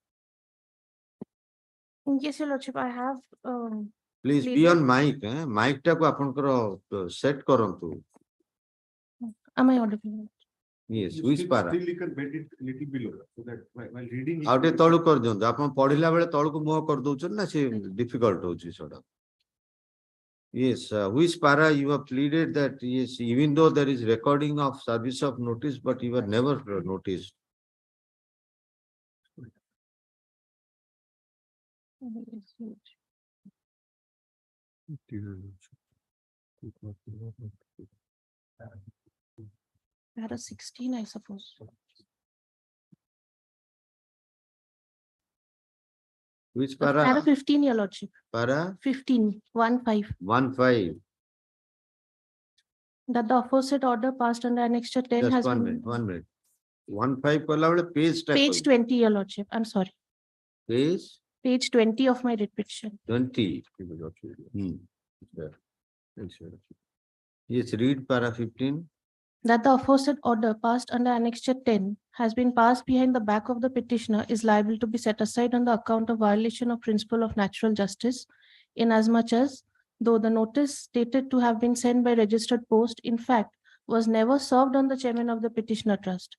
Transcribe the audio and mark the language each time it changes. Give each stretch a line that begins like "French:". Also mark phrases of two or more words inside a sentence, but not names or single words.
English: Yes, Your Lordship, I have, Please be Pleading. on mic.
Odia: Mic ଟାକୁ ଆପଣଙ୍କର set କରନ୍ତୁ.
English: am I audible? Yes, which para? Still you can bend it a little below so that while reading.
Odia: ଆଉଟେ ତଳୁ କର ଦିଅନ୍ତୁ। ଆପଣ ପଢିଲା ବେଳେ ତଳକୁ ମୁହଁ କର ଦେଉଛନ୍ତି ନା ସେ difficult ହେଉଚି ସେଠା.
English: Yes, which para you have pleaded that yes, even though there is recording of service of notice, but you were never noticed. Yes, Your Lordship. Para 16, I suppose. Which Para para? 15, Your Lordship. Para 15, 1-5. 1-5. That the aforesaid order passed under annexure 10 Just has 1 been. minute, 1 minute. 1-5
Odia: କଲା ବେଳେ
English: page type. Page 20, Your Lordship. I'm sorry. Page Page 20 of my writ petition. 20. Yes, read para 15. that the aforesaid order passed under Annexure 10 has been passed behind the back of the petitioner is liable to be set aside on the account of violation of principle of natural justice, inasmuch as, though the notice stated to have been sent by registered post, in fact, was never served on the chairman of the petitioner trust.